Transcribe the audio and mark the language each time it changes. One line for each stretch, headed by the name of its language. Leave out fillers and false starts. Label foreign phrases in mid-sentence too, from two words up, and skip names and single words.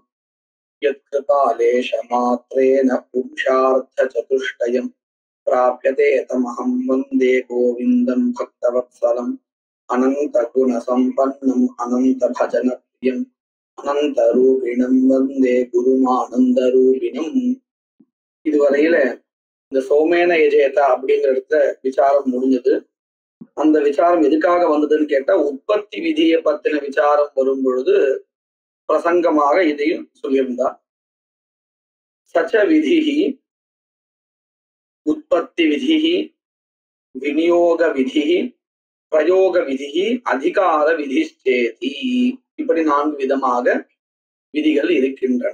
Sanskrit: यत्कृपालेशमात्रेण पुरुषार्थचतुष्टयं प्राप्यते तमहं वन्दे गोविन्दं भक्तवत्सलम्। अनन्तगुणसम्पन्नम् अनन्तभजनप्रियम् अनन्तरूपिणं वन्दे गुरुमानन्दरूपिणम्.
Tamil: இதுவரையில இந்த
Sanskrit: सोमेन यजेत
Tamil: அப்படிங்கிறத விசாரம் முடிஞ்சது. அந்த விசாரம் எதுக்காக வந்ததுன்னு கேட்டா, உற்பத்தி விதியை பத்தின விசாரம் வரும் பொழுது பிரசங்கமாக இதையும் சொல்லியிருந்தார்.
Sanskrit: सच्च विधिः उत्पत्ति विधिः विनियोग विधिः प्रयोग विधिः अधिकार विधिश्चेति,
Tamil: இப்படி 4 விதமாக விதிகள் இருக்கின்றன.